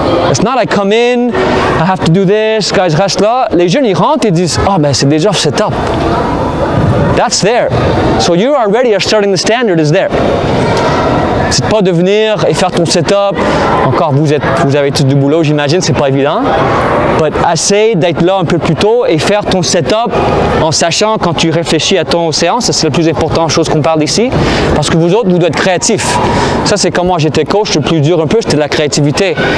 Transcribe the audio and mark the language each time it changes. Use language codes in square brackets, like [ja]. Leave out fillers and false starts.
[en] It's not like come in, I have to do this, guys [fr] restent là. Les jeunes ils rentrent et disent ah ben c'est déjà set up. [en] That's there. So you are ready, you're starting the standard is there. [fr] C'est pas de venir et faire ton setup. Encore, vous avez tout du boulot, j'imagine, c'est pas évident. But essaye d'être là un peu plus tôt et faire ton setup en sachant quand tu réfléchis à ton séance, c'est la plus importante chose qu'on parle ici. Parce que vous autres, vous devez être créatifs. Ça, c'est comme moi, j'étais coach, le plus dur un peu, c'était de la créativité.